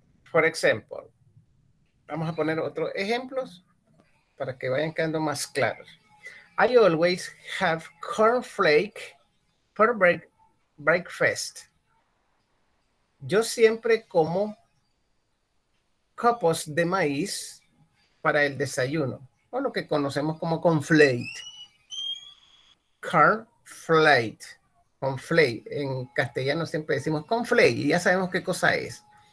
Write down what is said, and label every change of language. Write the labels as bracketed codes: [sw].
[es] Por ejemplo, vamos a poner otros ejemplos para que vayan quedando más claros. [en] I always have cornflake for breakfast. [es] Yo siempre como copos de maíz para el desayuno, o lo que conocemos como cornflake. Cornflake. Cornflake. En castellano siempre decimos cornflake y ya sabemos qué cosa es.